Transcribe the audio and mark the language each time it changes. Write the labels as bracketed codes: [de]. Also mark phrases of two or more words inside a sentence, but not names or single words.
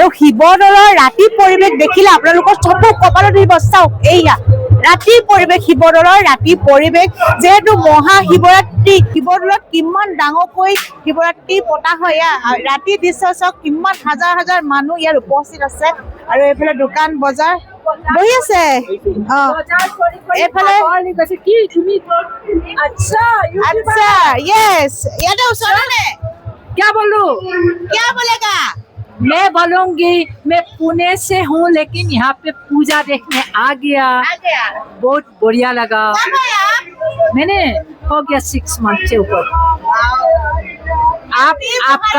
[as] শিৱদৌলৰ ৰাতিৰ পৰিৱেশ দেখিলে আপোনালোকৰ চকু কপালত ধৰিব চাওক এইয়া ৰাতিৰ পৰিৱেশ শিৱদৌলৰ ৰাতিৰ পৰিৱেশ যেহেতু মহাশিৱৰাত্ৰি শিৱদৌলত কিমান ডাঙৰকৈ শিৱৰাত্ৰি পতা হয় ৰাতিৰ দৃশ্য চাওক কিমান হাজাৰ হাজাৰ মানুহ ইয়াত উপস্থিত আছে আৰু এইফালে দোকান বজাৰ বহি আছে এইফালে কি তুমি আচ্ছা [hi] यस याद है सुनो क्या बोलूं? क्या बोलेगा मैं बोलूंगी मैं पुणे से हूँ लेकिन यहाँ पे पूजा देखने आ गया बहुत बढ़िया लगा कब आया मैंने हो गया 6 मंथ से ऊपर आपका